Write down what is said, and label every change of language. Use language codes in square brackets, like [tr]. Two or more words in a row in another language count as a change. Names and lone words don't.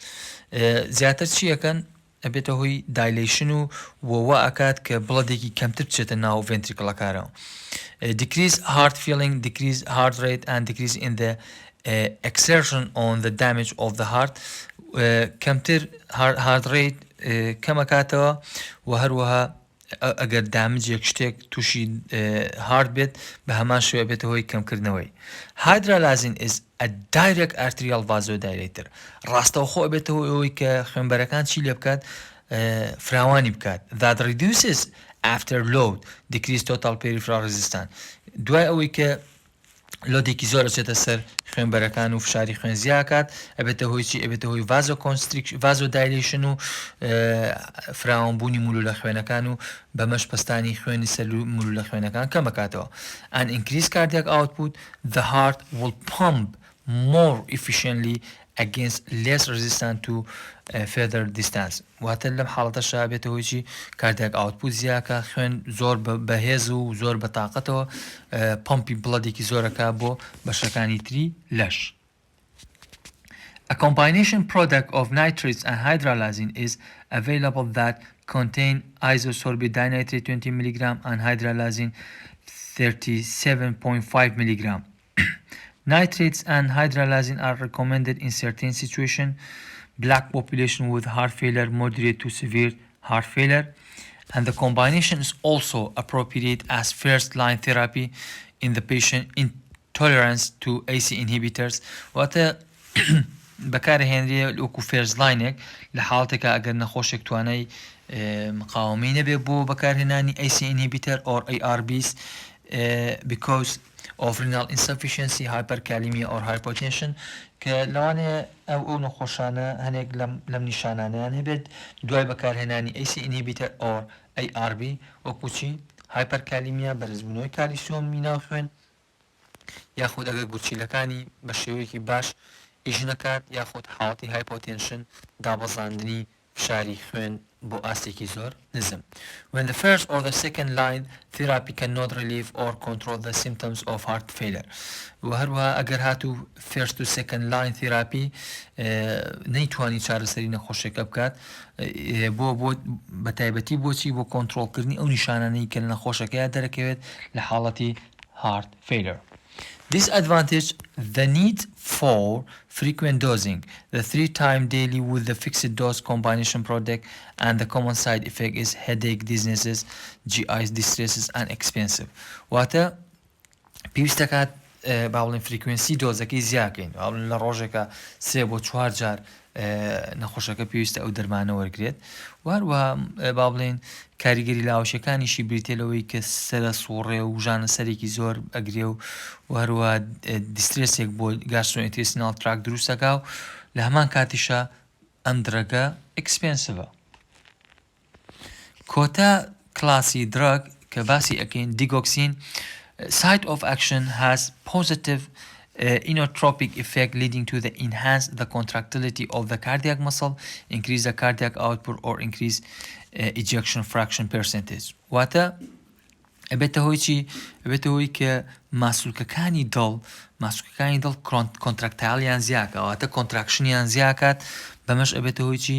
[ckb] زیاتر چیەکەن ئەبێتە هۆی dilation و وەوە ئەکات کە بڵەدێکی کەمتر بچێتە ناو ventricleەکانەوە. [en] Decrease heart filling, decrease heart rate and decrease in the exertion on the damage of the heart. [ckb] کەمتر [en] heart rate [ckb] کەمەکاتەوە و هەروەها ئەگەر دامجێک شتێک تووشی هارد بێت بە هەمان شوێ بێتە هۆی کەمکردنەوەی. [en] Hydralazine is a direct arterial vasodilator. [ckb] ڕاستەوخۆ بێتە هۆی کە خوێنبەرەکان چی لێ بکات فراوانی بکات. [en] That reduces after load, decrease total peripheral resistance. [ckb] دوای ئەوەی کە لۆدێکی زۆر چێتە سەر خوێنبەرەکان و فشاری خوێن زیاکات ئەبێتە هۆی چی ئەبێتە هۆی vasodilatation و فراوانبوونی مولو لە خوێنەکان و بەمەش پستانی خوێنی سەر مولو لە خوێنەکان کەمەکاتەوە. [en] And increase cardiac output, the heart will pump more efficiently against less resistant to further distance. [ckb] واتە لەم حاڵەتەشا بێتە هۆی چی [en] cardiac output [ckb] زیاکە خوێن زۆر بەهێز و زۆر بەتاقەتەوە پمپی بڵەدێکی زۆرەکە بۆ بەشەکانی تری لەش. [en] A combination product of nitrates and hydralazine is available that contain isosorbate dinitrate 20 mg and hydralazine 37.5 mg. Nitrates and hydralazine are recommended in certain situations. Black population with heart failure, moderate to severe heart failure. And the combination is also appropriate as first-line therapy in the patient intolerance to ACE inhibitors. [ckb] واتە بەکارهێنرێ لۆکو [en] first line [ckb] لە حاڵەتێکە ئەگەر نەخۆشێک توانای مقاومەی نەبێ بۆ بەکارهێنانی [en] ACE inhibitor or ARBs because of renal insufficiency, hyperkalemia or hypotension [ckb] کە لەوانەیە ئەو نەخۆشانە هەنێک لەم نیشانانیان هەبێت دوای بەکارهێنانی [en] ACE inhibitor or ARB [ckb] وەکو چی hyperkalemia بەرزبوونەوەی کالیسیۆمی ناو خوێن یاخود ئەگەر گوچیلەکانی بە شێوەیەکی باش ئیش نەکات یاخود حاڵەتی hypotension دابەزاندنی فشاری خوێن بۆ ئاستێکی زۆر نزم. [en] When the first or the second line therapy cannot relieve or control the symptoms of heart failure. [ckb] و هەروەها ئەگەر هاتوو first و [en] second line therapy [ckb] نەیتوانی چارەسەری نەخۆشیەکە بکات بۆ بە تایبەتی بۆچی بۆ کۆنتترۆلکردنی ئەو نیشانانەی کە لە نەخۆشەکەیە دەرەکەوێت لە حاڵەتی [en] heart failure. Disadvantage: the need for frequent dosing. The 3-time daily with the fixed dose combination product, and the common side effect is headache, dizziness, GI distresses, and expensive. [ckb] واتە پێویستە کات باڵین فریکوێنسی دۆزەکەی زیاکەین لە ڕۆژێکە 3 بۆ 4 جار نەخۆشەکە پێویستە ئەو دەرمانە وەرگێت واروە با بڵێن کاریگەری لاوشەکانیشی بریتێلەوەی کە سەرە سوڕێ و ژانە سەرێکی زۆر ئەگرێ و هەروە دیسترسێک بۆ [en] gastrointestinal tract [ckb] دروستەکە و لە هەمان کاتیشە ئەم درەگە ئەکسپێنسڤە. کۆتا کلاسی درەگ کە باسی ئەکەین دیگۆکسین [en] site of action has positive inotropic effect leading to the enhance the contractility of the cardiac muscle, increase the cardiac output or increase ejection fraction percentage. [ckb] واتە ئەبێتە هۆی چی؟ ئەبێتە هۆی کە ماسوولکەکانی دڵ کۆنتراکتالیان زیاکەواتە کۆنتراکشنیان زیاکات بەمەش ئەبێتە هۆی چی؟